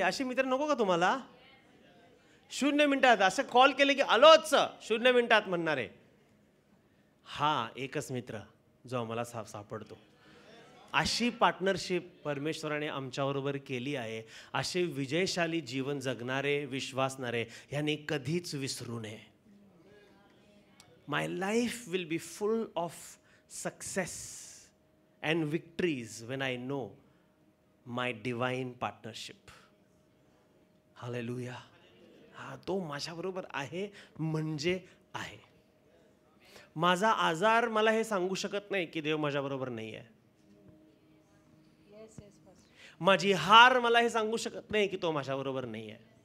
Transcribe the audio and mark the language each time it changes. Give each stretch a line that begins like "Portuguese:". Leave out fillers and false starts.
Marathi: असे मित्र नको का तुम्हाला? 0 मिनिटात असं कॉल केले की आलोच 0 मिनिटात म्हणणारे. हा एकच मित्र जो आम्हाला सापडतो. अशी पार्टनरशिप परमेश्वराने आमच्याबरोबर केली आहे. असे विजयशाली जीवन जगणारे, विश्वासणारे यांनी कधीच विसरू नये.
English: My life will be full of success and victories when I know my divine partnership.
Marathi: Hallelujah. हा, तो माझ्याबरोबर आहे म्हणजे आहे. माझा आजार मला हे सांगू शकत नाही की देव माझ्याबरोबर नाही आहे. माझी हार मला हे सांगू शकत नाही की तो माझ्याबरोबर नाही आहे.